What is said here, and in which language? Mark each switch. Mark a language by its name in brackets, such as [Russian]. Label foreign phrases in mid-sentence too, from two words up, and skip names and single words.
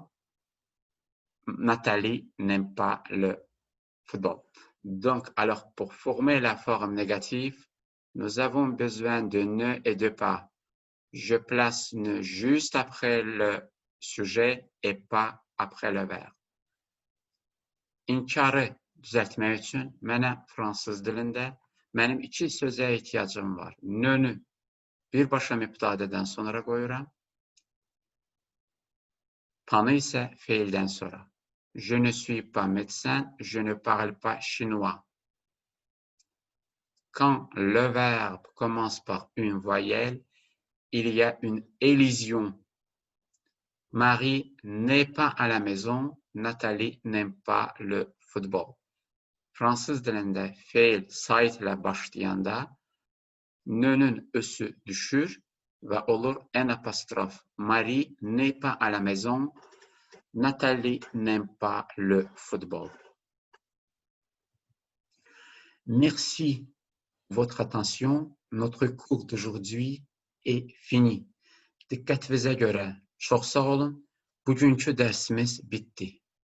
[French] Nathalie n'aime pas le football. Donc, alors, pour former la forme négative, nous avons besoin de ne et de pas. Je place ne juste après le sujet et pas après le verbe. [Turkish] İnkarı düzeltmek için [Azerbaijani] mənə fransız dilində mənim iki sözə [Turkish] ihtiyacım var. [Azerbaijani] Nönü birbaşa mübtədədən sonra qoyuram. Panı isə feildən sonra. [French] Je ne suis pas médecin, je ne parle pas chinois. Quand le verbe commence par une voyelle, il y a une élision. Marie n'est pas à la maison, Nathalie n'aime pas le football. [Azerbaijani] Fransız dilində feil sait ilə başlayanda nönün ösü düşür və olur en apostrofe. [French] Marie n'est pas à la maison, Nathalie n'aime pas le football. Merci de votre attention. Notre cours d'aujourd'hui est fini. [Azerbaijani] Diqqətinizə görə çox sağ olun. Bugünkü dərsimiz bitdi.